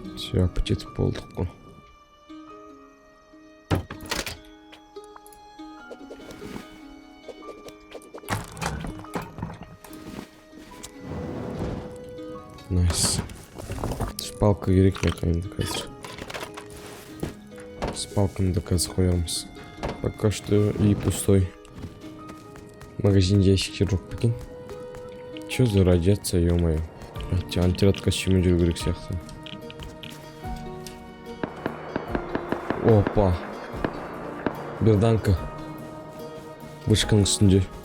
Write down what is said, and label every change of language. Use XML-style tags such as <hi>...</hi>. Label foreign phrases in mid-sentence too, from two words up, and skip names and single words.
<kk>Жапы жетіп болдық қой. Найс. Спалка керек ме қайында қазір. Спалканы да қазір қоямыз.</kk> <ru>Пока что и пустой.</ru> <kk>Магазинде ящиктер жоқ екен.</kk> <ru>Чё за радиация, ё-моё.</ru> <kk>Антирад костюмі жүру керек сияқты. Опа. Берданка. Вышканың үстінде.</kk>